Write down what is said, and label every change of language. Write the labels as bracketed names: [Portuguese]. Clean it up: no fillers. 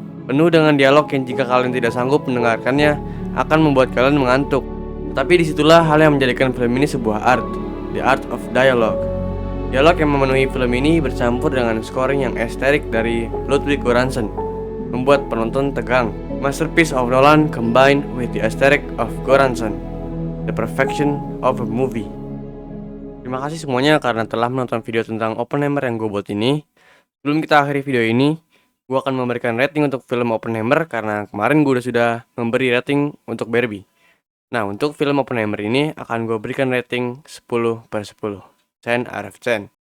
[Indonesian] Penuh dengan dialog yang jika kalian tidak sanggup mendengarkannya akan membuat kalian mengantuk. Tapi disitulah hal yang menjadikan film ini sebuah art, [English] the art of dialogue. [Indonesian] Dialog yang memenuhi film ini bercampur dengan scoring yang estetik dari Ludwig Göransson, membuat penonton tegang. [English] Masterpiece of Nolan combined with the aesthetic of Göransson, the perfection of a movie. [Indonesian] Terima kasih semuanya karena telah menonton video tentang Oppenheimer yang gue buat ini. Sebelum kita akhiri video ini, gue akan memberikan rating untuk film Oppenheimer karena kemarin gue sudah memberi rating untuk Barbie. Nah, untuk film Oppenheimer ini akan gue berikan rating 10/10, [English] 10 out of 10.